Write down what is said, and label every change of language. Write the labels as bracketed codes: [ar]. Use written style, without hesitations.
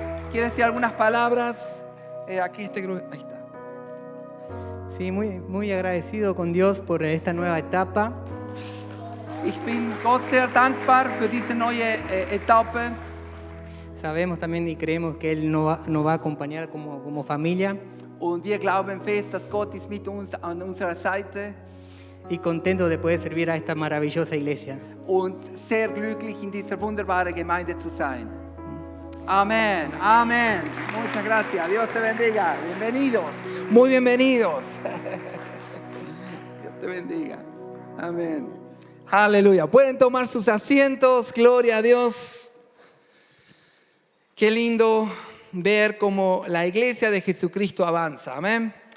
[es] ¿Quieres decir algunas palabras? Aquí este grupo. Ahí está. Sí, muy agradecido con Dios por esta nueva etapa. [de] Ich bin Gott sehr dankbar für diese neue Etappe. [es] Sabemos también y creemos que Él nos va a acompañar como familia. [de] Und wir glauben fest, dass Gott ist mit uns an unserer Seite. [es] Y contento de poder servir a esta maravillosa iglesia. [de] Und sehr glücklich in dieser wunderbaren Gemeinde zu sein. [es] Amén, amén. Muchas gracias. Dios te bendiga. Bienvenidos. Muy bienvenidos. Dios te bendiga. Amén. Aleluya. Pueden tomar sus asientos. Gloria a Dios. Qué lindo ver cómo la iglesia de Jesucristo avanza. Amén.